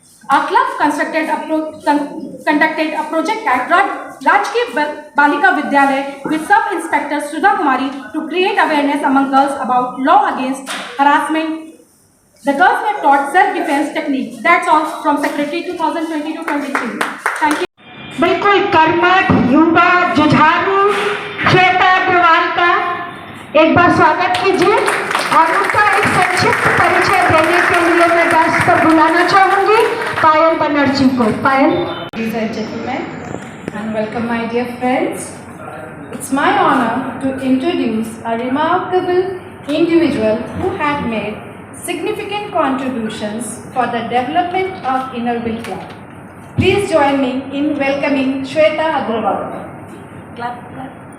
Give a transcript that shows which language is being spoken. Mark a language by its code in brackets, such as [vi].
[en] Our club conducted a project at Rajki Balika Vidyalaya with Sub-Inspector Sudha Kumari to create awareness among girls about law against harassment. The girls were taught self-defense techniques. That's all from Secretary 2022-23. Thank you. [hi] बिल्कुल कर्मठ, युवा, जुझारू श्वेता अग्रवाल का एक बार स्वागत कीजिए और उनका एक संक्षिप्त परिचय देने के लिए मैं दर्शक पर बुलाना चाहूंगी पायल बनर्जी को। पायल। [en] Ladies and gentlemen, and welcome my dear friends. It's my honor to introduce a remarkable individual who had made significant contributions for the development of Innerville Club. Please join me in welcoming Shweta Agrawal. Clap, clap.